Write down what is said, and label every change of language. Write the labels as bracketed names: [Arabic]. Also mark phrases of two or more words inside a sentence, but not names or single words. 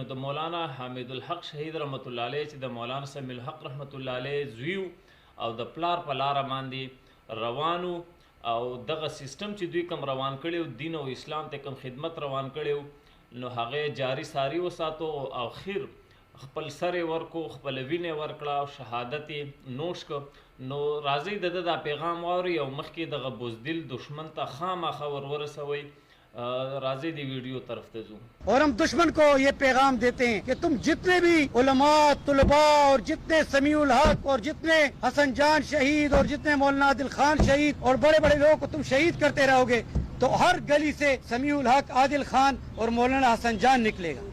[Pashto] نو د مولانا حامد الحق شهید [Arabic] رحمت الله علیه [Pashto] چې د مولانا سمیع الحق [Arabic] رحمت الله علیه [Pashto] زوی او د پلار په لاره باندې روانو او دغه سیستم چې دوی کوم روان کړی دین او اسلام ته کوم خدمت روان کړی نو هغه جاری ساری وساتو او اخر خپل سر ورکو، خپل وینې ورکړه او شهادت نوش کو. نو راځي د پیغام واوري او مخکې دغه بوزدل دشمن ته خامخا ورسوي. راضی دی ویڈیو طرف تزو [Urdu] اور ہم دشمن کو یہ پیغام دیتے ہیں کہ تم جتنے بھی علماء، طلباء اور جتنے سمیع الحق اور جتنے حسن جان شہید اور جتنے مولانا عادل خان شہید اور بڑے بڑے لوگوں کو تم شہید کرتے رہو گے تو ہر گلی سے سمیع الحق، عادل خان اور مولانا حسن جان نکلے گا.